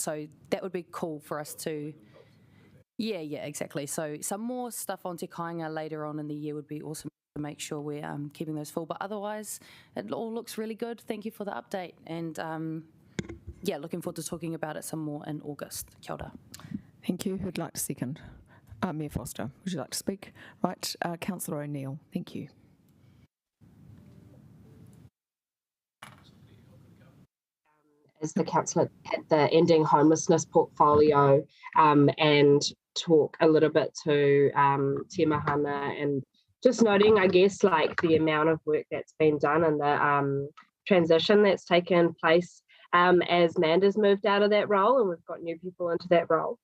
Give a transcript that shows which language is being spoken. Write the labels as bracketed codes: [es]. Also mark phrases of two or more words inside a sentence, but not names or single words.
[en] So that would be cool for us to... Yeah, exactly. So some more stuff on Te Kāinga later on in the year would be awesome to make sure we're keeping those full. But otherwise, it all looks really good. Thank you for the update. And looking forward to talking about it some more in August. [mi] Kia ora. [en] Thank you. Who'd like to second? Mayor Foster, would you like to speak? Right, Councillor O'Neill, thank you. As the councillor at the Ending Homelessness portfolio, and talk a little bit to Te Mahana, and just noting, I guess, like the amount of work that's been done and the transition that's taken place as Manda's moved out of that role and we've got new people into that role.